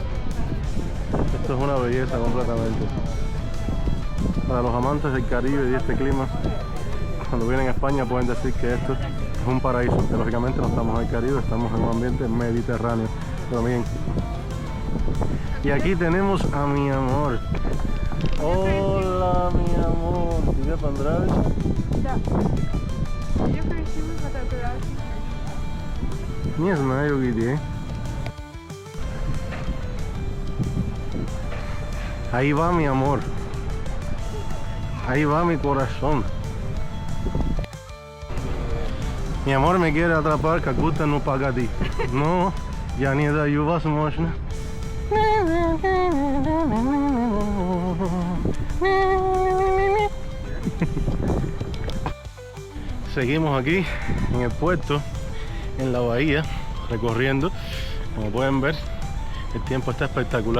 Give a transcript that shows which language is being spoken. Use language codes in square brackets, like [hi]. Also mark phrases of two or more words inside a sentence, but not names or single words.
[es] Esto es una belleza completamente. Para los amantes del Caribe y este clima, cuando vienen a España pueden decir que esto es un paraíso, que lógicamente no estamos en el Caribe, estamos en un ambiente mediterráneo. Pero miren, y aquí tenemos a mi amor. Hola mi amor, ¿te понравилось? [ru] Да. Где красивые фотографии? Не знаю где. [es] Ahí va mi amor. Ahí va mi corazón. Mi amor me quiere atrapar, [ru] как будто ну погоди. Но я не даю возможно. [es] Seguimos aquí en el puerto, en la bahía, recorriendo. Como pueden ver, el tiempo está espectacular.